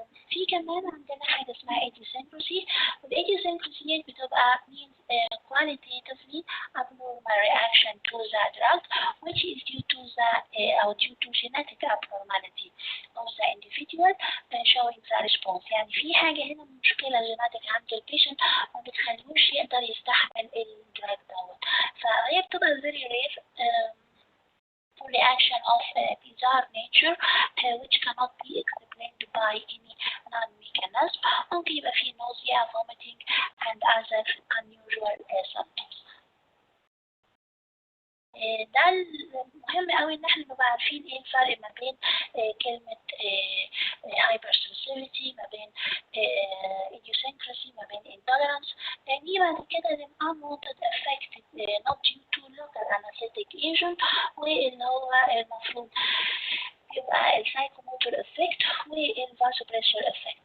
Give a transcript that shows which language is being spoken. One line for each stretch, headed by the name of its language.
Arabic: في كمان عندنا حاجة اسمها idiosyncrasy.
English: والidiosyncrasy
Arabic: بتبقى
English: means qualitatively abnormal reaction to the drug which is due to genetic abnormality of the individual showing the response.
Arabic: يعني في حاجة هنا مشكلة genetic عند البيشنت ما بتخلوش يقدر يستحمل الدراج دوت، فهي بتبقى
English: very rare reaction of bizarre nature which cannot be explained by any non-mechanism.
Arabic: ممكن يبقى فيه
English: nausea, vomiting and other unusual symptoms.
Arabic: ده المهم قوي ان احنا نبقى عارفين ايه الفرق ما بين كلمة hypersensitivity، ما بين idiosyncrasy، ما بين intolerance. دي بعد كده
English: unwanted effect not due to local anesthetic agent،
Arabic: واللي هو المفروض يبقى السايكوموتور افكت والفازوبريشر افكت.